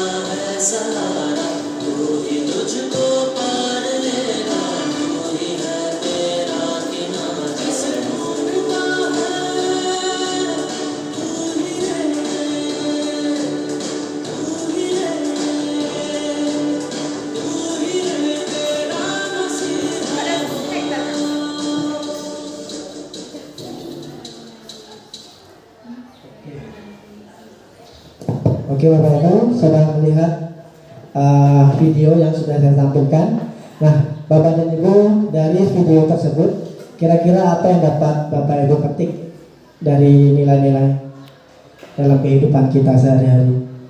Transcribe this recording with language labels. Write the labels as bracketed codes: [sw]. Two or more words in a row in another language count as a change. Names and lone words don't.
[hi] है सहारा तू ही तुझको पार लेगा तू ही है तेरा किनारा से ढूंढता है तू ही है तेरा मसीहा [id] Oke Bapak Ibu, sudah melihat video yang sudah saya tampilkan. Nah, Bapak dan Ibu, dari video tersebut, kira-kira apa yang dapat Bapak Ibu petik dari nilai-nilai dalam kehidupan kita sehari-hari?